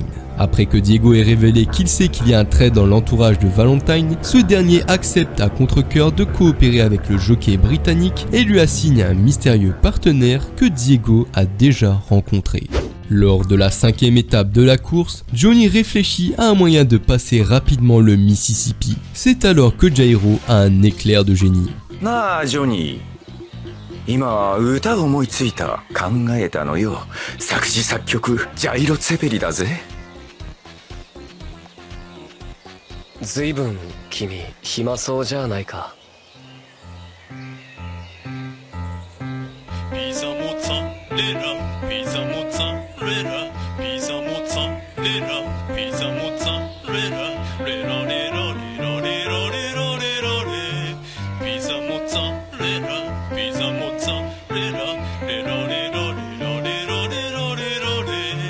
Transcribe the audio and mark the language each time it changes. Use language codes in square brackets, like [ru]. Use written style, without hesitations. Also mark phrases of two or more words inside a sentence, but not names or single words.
[fr] Après que Diego ait révélé qu'il sait qu'il y a un trait dans l'entourage de Valentine, ce dernier accepte à contre-cœur de coopérer avec le jockey britannique et lui assigne un mystérieux partenaire que Diego a déjà rencontré. Lors de la 5e étape de la course, Johnny réfléchit à un moyen de passer rapidement le Mississippi. C'est alors que Jairo a un éclair de génie. Ah, Johnny. [ja] 今歌を思いついた考えたのよ作詞作曲ジャイロ・ツェペリだぜずいぶん君暇そうじゃないかピザモッツァレラピザモッツァレラピザモッツァレラピザモッツァレラレラレラレラレラレラレラレピザモッツァレラピザモッツァレラレラレラレラレラレラレラレ